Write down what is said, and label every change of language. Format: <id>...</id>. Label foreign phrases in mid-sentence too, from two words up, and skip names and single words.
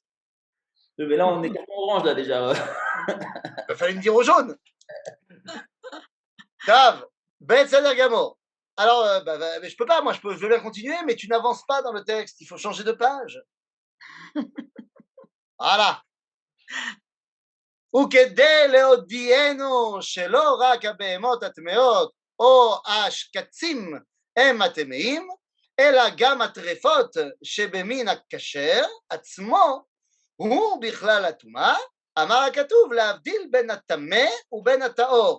<fr>Mais là, on est carton orange, là, déjà. Il fallait me dire au jaune. Grave. Ben Sader Gamo. Alors, je peux pas, moi, je veux bien continuer, mais tu n'avances pas dans le texte. Il faut changer de page. Voilà.</fr> <he>וכדי להודיענו שלא רק הבהמות הטמאות או השקצים הם הטמאים, אלא גם הטרפות שבמין הכשר עצמו הוא בכלל הטומאה, אמר הכתוב להבדיל בין הטמא ובין הטהור.</he>